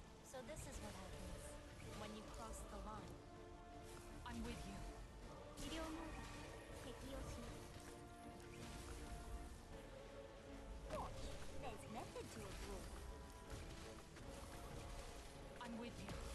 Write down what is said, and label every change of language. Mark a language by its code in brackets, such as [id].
[en] So this is what happens when you cross the line. I'm with you. [ja] 医療モード適用します。 [en] Gosh, there's method to a rule. I'm with you.